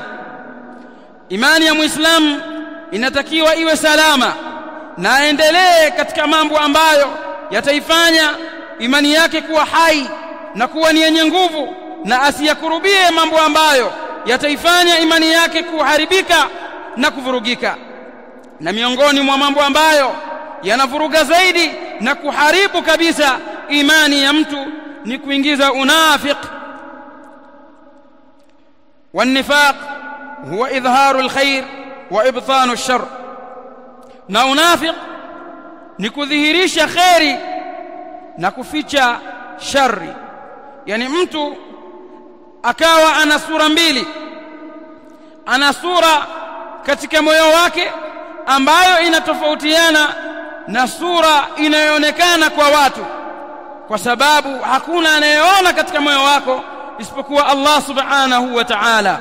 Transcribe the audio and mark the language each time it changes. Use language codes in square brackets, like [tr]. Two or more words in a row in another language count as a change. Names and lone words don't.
[sw] Imani ya Muislamu inatakiwa iwe salama na aendelee katika mambo ambayo yataifanya imani yake kuwa hai na kuwa ni yenye nguvu, na asiyakurubie mambo ambayo yataifanya imani yake kuharibika na kuvurugika. Na miongoni mwa mambo ambayo yanavuruga zaidi na kuharibu kabisa imani ya mtu ni kuingiza unafiki. [ar] والنفاق هو إظهار الخير وإبطان الشر. [sw] na unafiki ni kudhihirisha khairi na kuficha shari. Yani mtu akawa ana sura mbili, ana sura katika moyo wake ambayo inatofautiana na sura inayoonekana kwa watu, kwa sababu hakuna anayeona katika moyo wako isipokuwa [ar] الله سبحانه وتعالى.